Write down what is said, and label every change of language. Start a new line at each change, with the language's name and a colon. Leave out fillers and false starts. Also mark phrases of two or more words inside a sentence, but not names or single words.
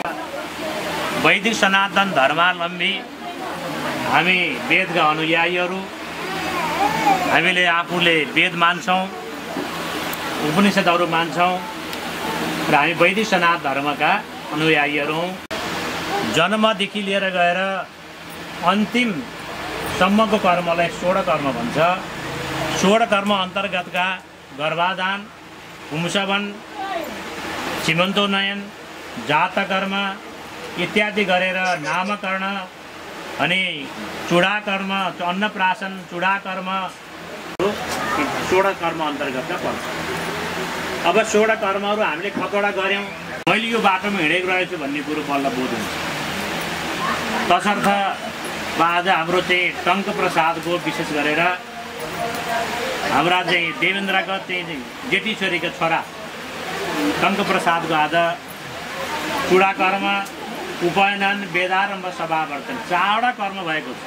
Nepali: वैदिक सनातन धर्मावलम्बी हामी वेदका अनुयायीहरू, हामीले आफूले वेद मान्छौँ, उपनिषदहरू मान्छौँ र हामी वैदिक सनातन धर्मका अनुयायीहरू हौँ। जन्मदेखि लिएर गएर अन्तिमसम्मको कर्मलाई षोडश कर्म भन्छ। षोडश कर्म अन्तर्गतका गर्भाधान, पुंसवन, सीमन्तोन्नयन, जातकर्म इत्यादि गरेर नामकरण अनि चूडाकर्म, अन्नप्राशन, चूडाकर्म षोडश कर्म अन्तर्गतका पर्छ। अब षोडश कर्महरू हामीले कतिवटा गऱ्यौँ, मैले यो बाटोमा हिँडेको रहेछु भन्ने कुरो बल्ल बोध हुन्छ। तसर्थ आज हाम्रो चाहिँ टङ्क प्रसादको विशेष गरेर हाम्रा चाहिँ देवेन्द्रका चाहिँ जेठीश्वरीका छोरा टङ्क प्रसादको आज चूडाकर्म, उपनयन, वेदारम्भ, सभावर्तन चारवटा कर्म भएको छ।